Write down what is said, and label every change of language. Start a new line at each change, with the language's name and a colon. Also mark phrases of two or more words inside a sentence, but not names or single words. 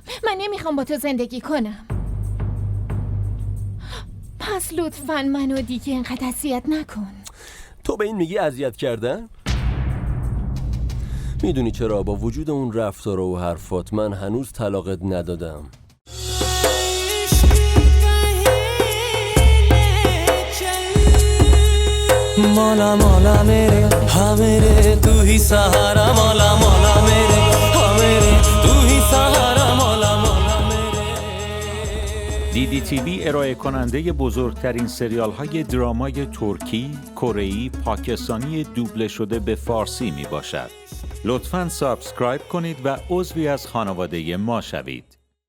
Persian: من نمیخوام با تو زندگی کنم. پس لطفاً منو دیگه اینقدر اذیت نکن. تو به این میگی اذیت کردن؟ میدونی چرا؟ با وجود اون رفتار و حرفات من هنوز طلاقت ندادم.
Hindi: मौला मौला मेरे हाँ मेरे तू ही सहारा मौला मौला मेरे हाँ मेरे तू ही सहारा मौला मौला मेरे.
Persian: DDTV ارائه کننده بزرگترین سریال های درامای ترکی، کره‌ای، پاکستانی دوبله شده به فارسی می باشد. لطفاً سابسکرایب کنید و عضوی از خانواده ما شوید.